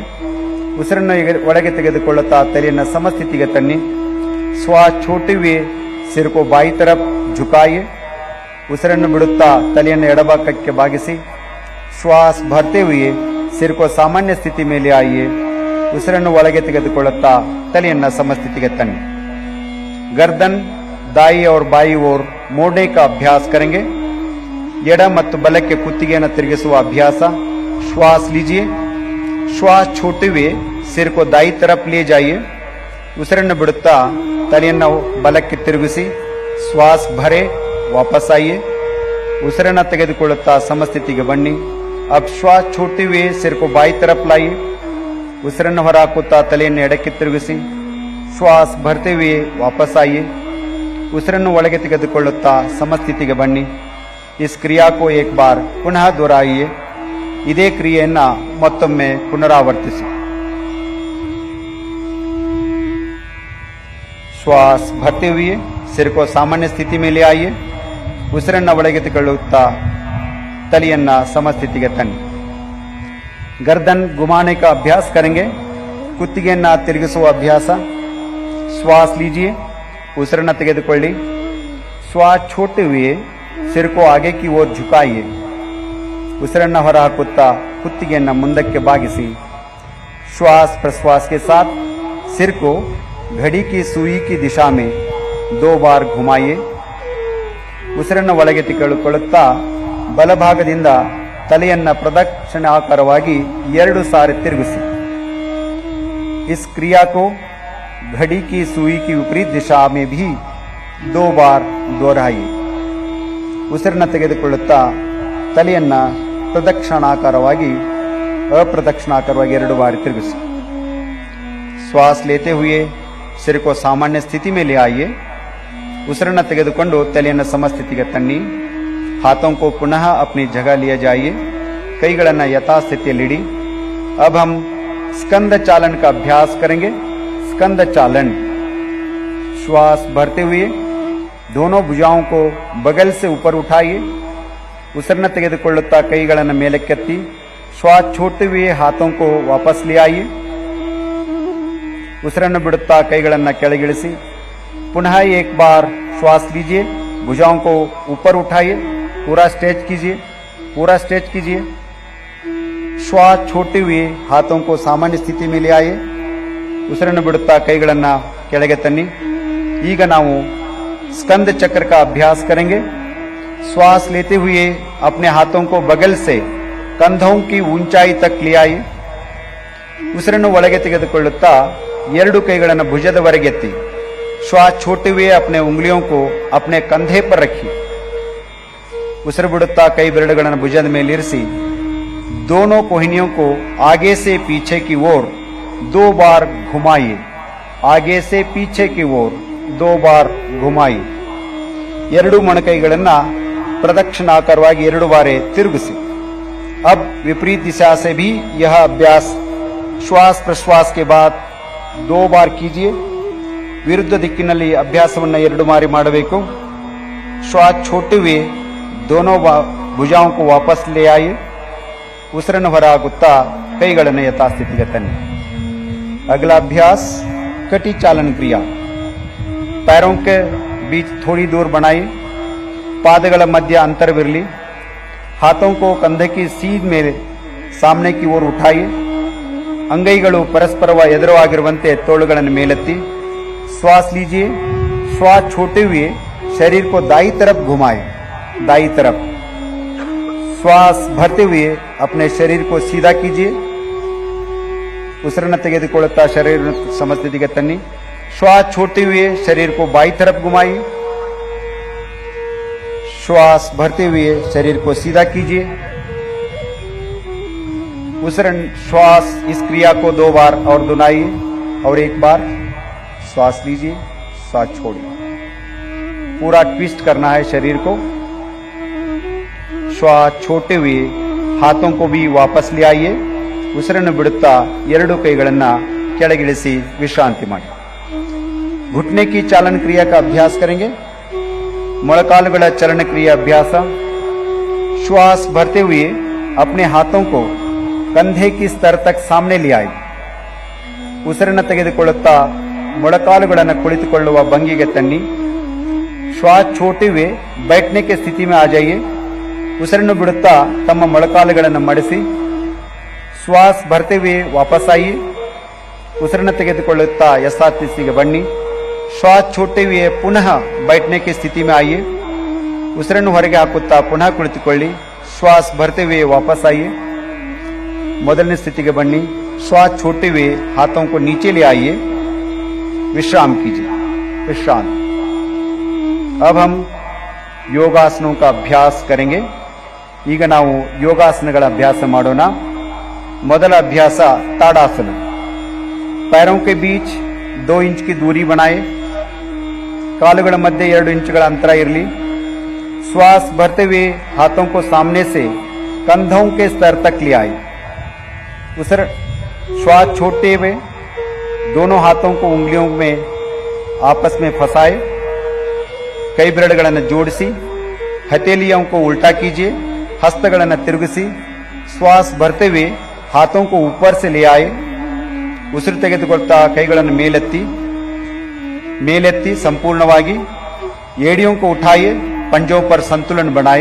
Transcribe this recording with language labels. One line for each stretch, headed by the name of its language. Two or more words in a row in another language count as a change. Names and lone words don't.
Kannada: ಉಸಿರನ್ನು ಒಳಗೆ ತೆಗೆದುಕೊಳ್ಳುತ್ತಾ ತಲೆಯನ್ನ ಸಮಸ್ಥಿತಿಗೆ ತನ್ನಿ।
Hindi: श्वास छोड़ते हुए सिर को बाई तरफ झुकाइए।
Kannada: ಉಸಿರನ್ನು ಬಿಡುತ್ತಾ ತಲೆಯನ್ನು ಎಡಭಾಗಕ್ಕೆ ಬಾಗಿಸಿ
Hindi: श्वास भरते हुए सिर को सामान्य स्थिति में ले आइए।
Kannada: ಉಸಿರನ್ನು ಒಳಗೆ ತೆಗೆದುಕೊಳ್ಳುತ್ತಾ ತಲೆಯನ್ನ ಸಮಸ್ಥಿತಿಗೆ ತನ್ನಿ।
Hindi: गर्दन दाई और बाई ओर मोड़ने का अभ्यास करेंगे।
Kannada: ಎಡ ಮತ್ತು ಬಲಕ್ಕೆ ಕುತ್ತಿಗೆಯನ್ನು ತಿರುಗಿಸುವ ಅಭ್ಯಾಸ।
Hindi: श्वास लीजिए, श्वास छोड़ते हुए सिर को दाई तरफ ले जाइए।
Kannada: ಉಸಿರನ್ನು ಬಿಡುತ್ತಾ ತಲೆಯನ್ನು ಬಲಕ್ಕೆ ತಿರುಗಿಸಿ
Hindi: श्वास भरे वापस आइए।
Kannada: ಉಸಿರನ್ನು ತೆಗೆದುಕೊಳ್ಳುತ್ತಾ ಸಮಸ್ಥಿತಿಗೆ ಬನ್ನಿ।
Hindi: अब श्वास छोड़ते हुए सिर को बाई तरफ लाइए।
Kannada: ಉಸಿರನ್ನು ಹೊರಹಾಕುತ್ತಾ ತಲೆಯನ್ನು ಎಡಕ್ಕೆ ತಿರುಗಿಸಿ
Hindi: श्वास भरते हुए वापस आइए।
Kannada: ಉಸಿರನ್ನು ಒಳಗೆ ತೆಗೆದುಕೊಳ್ಳುತ್ತಾ ಸಮಸ್ಥಿತಿಗೆ ಬನ್ನಿ।
Hindi: इस क्रिया को एक बार पुनः दोहराइए।
Kannada: ಇದೇ ಕ್ರಿಯೆಯನ್ನ ಮತ್ತೊಮ್ಮೆ ಪುನರಾವರ್ತಿಸಿ।
Hindi: श्वास भरते हुए सिर को सामान्य स्थिति में ले आइए।
Kannada: ಉಸಿರನ್ನು ಒಳಗೆ ತೆಗೆದುಕೊಳ್ಳುತ್ತಾ ತಲೆಯನ್ನ ಸಮಸ್ಥಿತಿಗೆ ತನ್ನಿ।
Hindi: गर्दन घुमाने का अभ्यास करेंगे।
Kannada: ಕುತ್ತಿಗೆಯನ್ನ ತಿರುಗಿಸುವ ಅಭ್ಯಾಸ।
Hindi: श्वास लीजिए,
Kannada: ಉಸಿರನ್ನು ತೆಗೆದುಕೊಳ್ಳಿ।
Hindi: श्वास छोड़ते हुए सिर को आगे की ओर झुकाइए।
Kannada: ಉಸಿರನ್ನು ಹೊರಹಾಕುತ್ತಾ ಕುತ್ತಿಗೆಯನ್ನ ಮುಂದಕ್ಕೆ ಬಾಗಿಸಿ
Hindi: श्वास प्रश्वास के साथ सिर को घड़ी की सुई की दिशा में 2 बार घुमाइए।
Kannada: ಉಸಿರನ್ನು ಒಳಗೆ ತೆಗೆದುಕೊಳ್ಳುತ್ತಾ ಬಲಭಾಗದಿಂದ ತಲೆಯನ್ನ ಪ್ರದಕ್ಷಿಣಾಕಾರವಾಗಿ 2 ಸಾರಿ ತಿರುಗಿಸಿ।
Hindi: इस क्रिया को घड़ी की सुई की विपरीत दिशा में भी 2 बार दोहराइए।
Kannada: ಉಸಿರನ್ನು ತೆಗೆದುಕೊಳ್ಳುತ್ತಾ ತಲೆಯನ್ನ ಪ್ರದಕ್ಷಿಣಾಕಾರವಾಗಿ अप्रदक्षिणाकारವಾಗಿ 2 बारी ತಿರುಗಿಸಿ।
Hindi: श्वास लेते हुए सिर को सामान्य स्थिति में ले आइए।
Kannada: ಉಸಿರನ್ನು ತೆಗೆದುಕೊಂಡು ತಲೆಯನ್ನು ಸಮಸ್ಥಿತಿಗೆ ತನ್ನಿ।
Hindi: हाथों को पुनः अपनी जगह लिए जाइए।
Kannada: ಕೈಗಳನ್ನು ಯಥಾಸ್ಥಿತಿಯಲ್ಲಿಡಿ।
Hindi: अब हम स्कंद चालन का अभ्यास करेंगे। स्कंद चालन। श्वास भरते हुए दोनों भुजाओं को बगल से ऊपर उठाइए।
Kannada: ಉಸಿರನ್ನು ತೆಗೆದುಕೊಳ್ಳುತ್ತಾ ಕೈಗಳನ್ನು ಮೇಲಕ್ಕೆತ್ತಿ
Hindi: श्वास छोड़ते हुए हाथों को वापस ले आइए।
Kannada: ಉಸಿರನ್ನು ಬಿಡುತ್ತಾ ಕೈಗಳನ್ನು ಕೆಳಗಿಳಿಸಿ
Hindi: पुनः एक बार श्वास लीजिए। भुजाओं को ऊपर उठाइए। पूरा स्ट्रेच कीजिए, पूरा स्ट्रेच कीजिए। श्वास छोड़ते हुए हाथों को सामान्य स्थिति में ले आइए।
Kannada: ಉಸಿರನ್ನು ಬಿಡುತ್ತಾ ಕೈಗಳನ್ನು ಕೆಳಗೆ ತನ್ನಿ। ಈಗ ನಾವು
Hindi: स्कंद चक्र का अभ्यास करेंगे। श्वास लेते हुए अपने हाथों को बगल से कंधों की ऊंचाई तक ले आइए।
Kannada: ಉಸಿರನ್ನು ಒಳಗೆ ತೆಗೆದುಕೊಳ್ಳುತ್ತಾ 2 ಕೈಗಳನ್ನು ಭುಜದವರೆಗೆತ್ತಿ
Hindi: श्वास छोड़ते हुए अपने उंगलियों को अपने कंधे पर रखिए।
Kannada: ಉಸಿರು ಬಿಡುತ್ತಾ ಕೈ ಬೆರಳುಗಳನ್ನು ಭುಜದ ಮೇಲಿರಿಸಿ
Hindi: दोनों कोहनियों को आगे से पीछे की ओर 2 बार घुमाइए। आगे से पीछे की ओर 2 बार घुमाइए।
Kannada: 2 ಮೊಣಕೈಗಳನ್ನು ಪ್ರದಕ್ಷಿಣಾಕಾರವಾಗಿ 2 ಬಾರಿ ತಿರುಗಿಸಿ।
Hindi: अब विपरीत दिशा से भी यह अभ्यास श्वास प्रश्वास के बाद 2 बार कीजिए।
Kannada: ವಿರುದ್ಧ ದಿಕ್ಕಿನಲ್ಲಿ ಅಭ್ಯಾಸವನ್ನು 2 ಬಾರಿ ಮಾಡಬೇಕು।
Hindi: श्वास छोड़ते हुए दोनों भुजाओं को वापस ले आइए।
Kannada: ಉಸಿರನ್ನು ಹೊರಹಾಕುತ್ತಾ ಕೈಗಳನ್ನು ಯಥಾಸ್ಥಿತಿಗೆ ತನ್ನಿ।
Hindi: अगला अभ्यास कटी चालन क्रिया। पैरों के बीच थोड़ी दूर बनाइए,
Kannada: ಪಾದಗಳ ಮಧ್ಯ ಅಂತರವಿರಲಿ,
Hindi: हाथों को कंधे की सीध में सामने की ओर उठाइए।
Kannada: अंगೈಗಳು ಪರಸ್ಪರ ಎದುರಾಗಿರುವಂತೆ ತೋಳುಗಳನ್ನು ಮೇಲೆತ್ತಿ
Hindi: श्वास लीजिए। श्वास छोड़ते हुए शरीर को दाई तरफ घुमाए, दाई तरफ। श्वास भरते हुए अपने शरीर को सीधा कीजिए।
Kannada: ಉಸಿರನ್ನು ತೆಗೆದುಕೊಳ್ಳುತ್ತಾ ಶರೀರ ಸಮಸ್ಥಿತಿಗೆ ತನ್ನಿ।
Hindi: श्वास छोड़ते हुए शरीर को बाई तरफ घुमाइए। श्वास भरते हुए शरीर को सीधा कीजिए। श्वास इस क्रिया को 2 बार और दोहराइए और 1 बार श्वास लीजिए, श्वास छोड़िए। पूरा ट्विस्ट करना है शरीर को। श्वास छोड़ते हुए हाथों को भी वापस ले आइए।
Kannada: ಉಸಿರನ್ನು ಬಿಡುತ್ತಾ ಎರಡು ಕೈಗಳನ್ನು ಕೆಳಗಿಳಿಸಿ ವಿಶ್ರಾಂತಿ ಮಾಡಿ।
Hindi: घुटने की चालन क्रिया का अभ्यास करेंगे।
Kannada: ಮೊಳಕಾಲುಗಳ ಚಲನ ಕ್ರಿಯಾ ಅಭ್ಯಾಸ।
Hindi: श्वास भरते हुए अपने हाथों को कंधे की स्तर तक सामने ले आए।
Kannada: ಉಸಿರನ್ನು ತೆಗೆದುಕೊಳ್ಳುತ್ತಾ ಮೊಳಕಾಲುಗಳನ್ನು ಕುಳಿತುಕೊಳ್ಳುವ ಭಂಗಿಗೆ ತನ್ನಿ।
Hindi: श्वास छोड़ते हुए बैठने की स्थिति में आ जाइए।
Kannada: ಉಸಿರನ್ನು ಬಿಡುತ್ತಾ ತಮ್ಮ ಮೊಳಕಾಲುಗಳನ್ನು ಮಡಿಸಿ
Hindi: श्वास भरते हुए वापस आइए।
Kannada: ಉಸಿರನ್ನು ತೆಗೆದುಕೊಳ್ಳುತ್ತಾ ಯಥಾಸ್ಥಿತಿಗೆ ಬನ್ನಿ।
Hindi: श्वास छोड़ते हुए पुनः बैठने की स्थिति में आइए।
Kannada: ಉಸಿರನ್ನು ಹೊರಗೆ ಹಾಕುತ್ತಾ पुनः ಕುಳಿತುಕೊಳ್ಳಿ।
Hindi: श्वास भरते हुए वापस आइए,
Kannada: ಮೊದಲನೇ ಸ್ಥಿತಿಗೆ ಬನ್ನಿ।
Hindi: श्वास छोड़ते हुए हाथों को नीचे ले आइए, विश्राम कीजिए, विश्राम। अब हम योगासनों का अभ्यास करेंगे।
Kannada: ಈಗ ನಾವು ಯೋಗಾಸನಗಳ ಅಭ್ಯಾಸ ಮಾಡೋಣ। ಮೊದಲ ಅಭ್ಯಾಸ ताड़ासन।
Hindi: पैरों के बीच 2 इंच की दूरी बनाए।
Kannada: ಕಾಲುಗಳ ಮಧ್ಯೆ 2 ಇಂಚುಗಳ ಅಂತರ ಇರಲಿ।
Hindi: श्वास भरते हुए हाथों को सामने से कंधों के स्तर तक ले आए। श्वास छोड़ते हुए दोनों हाथों को उंगलियों में आपस में फंसाए।
Kannada: कई ಬೆರಳುಗಳನ್ನು ಜೋಡಿಸಿ
Hindi: हथेलियों को उल्टा कीजिए।
Kannada: हस्तಗಳನ್ನು ತಿರುಗಿಸಿ
Hindi: श्वास भरते हुए हाथों को ऊपर से ले आए।
Kannada: ಉಸಿರು ತೆಗೆದುಕೊಳ್ತಾ ಕೈಗಳನ್ನು ಮೇಲೆತ್ತಿ संपूर्णವಾಗಿ
Hindi: एड़ियों को उठाइए, पंजों पर संतुलन बनाए।